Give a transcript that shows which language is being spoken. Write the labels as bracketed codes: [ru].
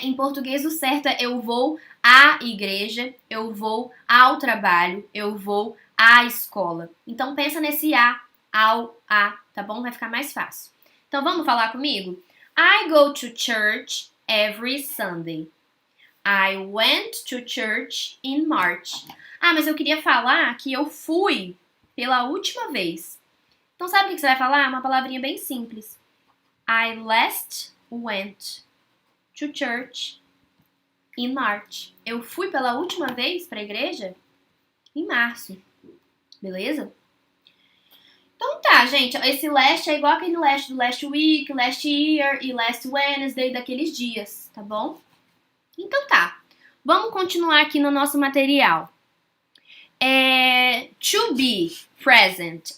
[pt] Em português o certo é eu vou à igreja, eu vou ao trabalho, eu vou à escola. Então pensa nesse a, tá bom? Vai ficar mais fácil. Então vamos falar comigo? [en] I go to church every Sunday. I went to church in March. [pt] Ah, mas eu queria falar que eu fui pela última vez. Então sabe o que você vai falar? Uma palavrinha bem simples. [en] I last went to church in March. [pt] Eu fui pela última vez para a igreja em março. Beleza? Então tá, gente. Esse last é igual aquele last do last week, last year e last Wednesday daqueles dias, tá bom? Então tá. Vamos continuar aqui no nosso material. To be, present.